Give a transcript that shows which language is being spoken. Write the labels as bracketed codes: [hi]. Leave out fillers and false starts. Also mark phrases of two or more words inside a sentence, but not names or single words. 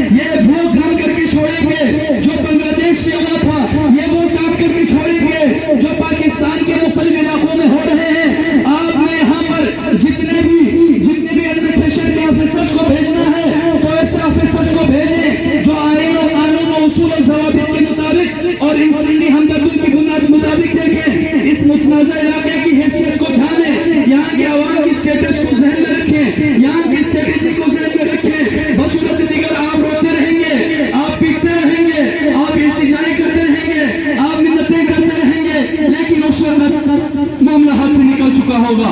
[ur] یہ وہ کام کر کے چھوڑیں گے جو بنگلہ دیش سے ہوا تھا، یہ وہ کام کر کے چھوڑیں گے جو پاکستان کے مختلف علاقوں میں ہو رہے ہیں. آپ نے یہاں پر جتنے بھی ایڈمنسٹریشن کے آفیسرز کو بھیجنا ہے تو ایسے آفیسرز کو بھیجیں جو آئین و قانون و اصول و ضوابط کے مطابق اور انسانی ہمدردی کی بنیاد مطابق دیکھیں. اس متنازع علاقے کی حیثیت کو جانیں، یہاں کے عوام کی اسٹیٹس کو ذہن میں رکھیں، یہاں کی اسٹریٹجی کو ذہن میں رکھیں. بصورت دیگر آپ روتے رہیں گے، آپ پیٹتے رہیں گے، آپ التجائی کرتے رہیں گے، آپ منتیں کرتے رہیں گے، لیکن اس وقت معاملہ ہاتھ سے نکل چکا ہوگا.